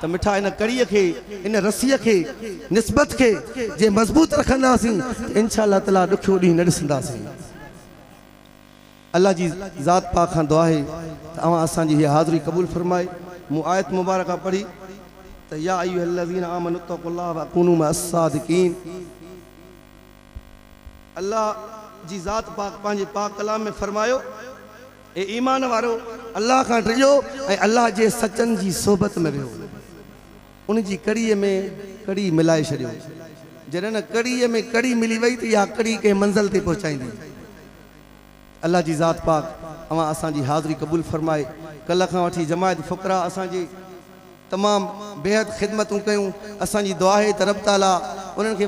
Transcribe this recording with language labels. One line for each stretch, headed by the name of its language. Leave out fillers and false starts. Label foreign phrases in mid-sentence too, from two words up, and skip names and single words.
Sindhi: त मिठा इन कड़ीअ खे इन रसीअ खे निस्बत खे जे मज़बूत रखंदासीं
Arabic: إن شاء الله تعالى
Sindhi: ॾुखियो ॾींहुं न ॾिसंदासीं। अल्लाह जी ज़ात पाक खां दुआ आहे त अवां असांजी हीअ हाज़िरी क़बूल फरमाए। मूं आयत मुबारका पढ़ी त
Arabic: يا أيها الذين آمنوا اتقوا الله وكونوا مع الصادقين.
Sindhi: अल्लाह जी ज़ात पाक पंहिंजे पाक कलाम में फरमायो ए ईमान वारो अल्लाह खां ड्रियो ऐं अल्लाह जे सचन जी सोबत में वियो उन जी कड़ीअ में कड़ी मिलाए छॾियो जॾहिं न कड़ीअ में कड़ी मिली वई त इहा कड़ी कंहिं मंज़िल ते पहुचाईंदी अल्लाह जी ज़ात पाक अवां असांजी हाज़िरी क़बूल फरमाए कल्ह खां वठी जमायत फ़ुक़रा असांजी तमाम बेहद ख़िदमतूं कयूं असांजी दुआ आहे त रब ताला उन्हनि खे